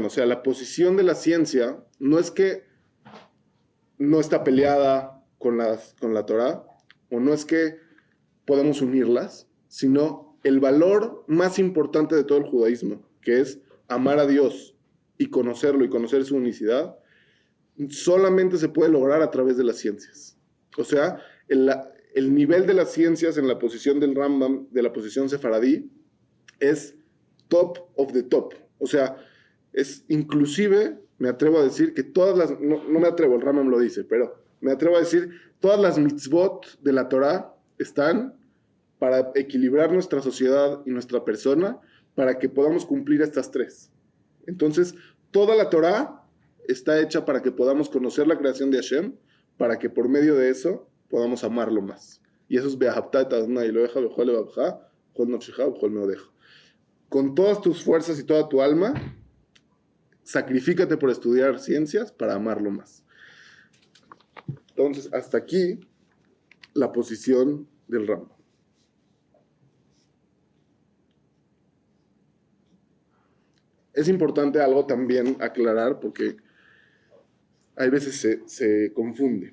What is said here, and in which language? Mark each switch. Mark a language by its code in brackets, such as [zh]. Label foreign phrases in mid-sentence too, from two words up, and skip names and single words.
[es] O sea, la posición de la ciencia no es que no está peleada con la Torah, o no es que podemos unirlas, sino el valor más importante de todo el judaísmo, que es amar a Dios y conocerlo y conocer su unicidad, solamente se puede lograr a través de las ciencias. O sea, el nivel de las ciencias en la posición del Rambam, de la posición sefaradí, es [en] top of the top. [es] O sea, es inclusive, me atrevo a decir que no me atrevo, el Rambam lo dice, pero me atrevo a decir, todas las mitzvot de la Torah están para equilibrar nuestra sociedad y nuestra persona, para que podamos cumplir estas tres. Entonces, toda la Torah está hecha para que podamos conocer la creación de Hashem, para que por medio de eso podamos amarlo más. Y eso es [he] ואהבת את אדוני אלוהיך בכל לבבך, בכל נפשך, בכל מאודך. [es] Con todas tus fuerzas y toda tu alma, sacrifícate por estudiar ciencias para amarlo más. Entonces, hasta aquí la posición del Rambam. Es importante algo también aclarar porque hay veces se confunde.